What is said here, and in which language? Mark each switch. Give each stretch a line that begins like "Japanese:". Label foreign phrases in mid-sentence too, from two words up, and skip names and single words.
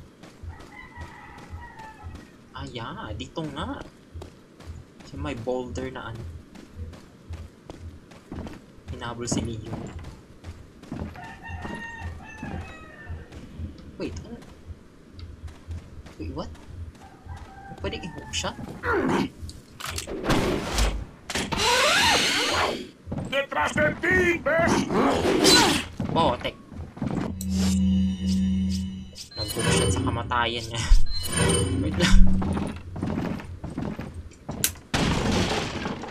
Filipino: Ah, yeah. Dito nga. Kasi may boulder na ano. Hinabol si Leo. Wait, ano?
English: Wait, what?
Filipino: Pwede i-hook shot?
Spanish: ¡Detrás de ti! ¿Ves?
Filipino: Botek. Nag-hook shot sa kamatayan niya. Wait lang.